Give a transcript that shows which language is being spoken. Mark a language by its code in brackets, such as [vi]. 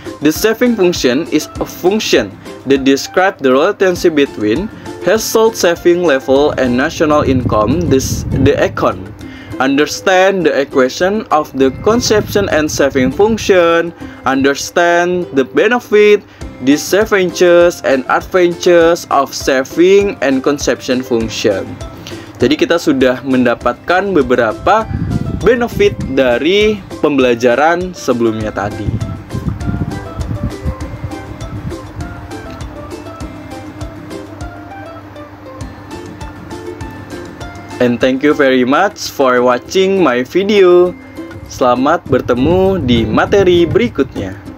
[en] The saving function is a function that describe the relationship between household saving level and national income, the econ. Understand the equation of the consumption and saving function. Understand the benefit, disadvantages, and advantages of saving and consumption function. [id] Jadi kita sudah mendapatkan beberapa benefit dari pembelajaran sebelumnya tadi. [en] And thank you very much for watching my video. [id] Selamat bertemu di materi berikutnya.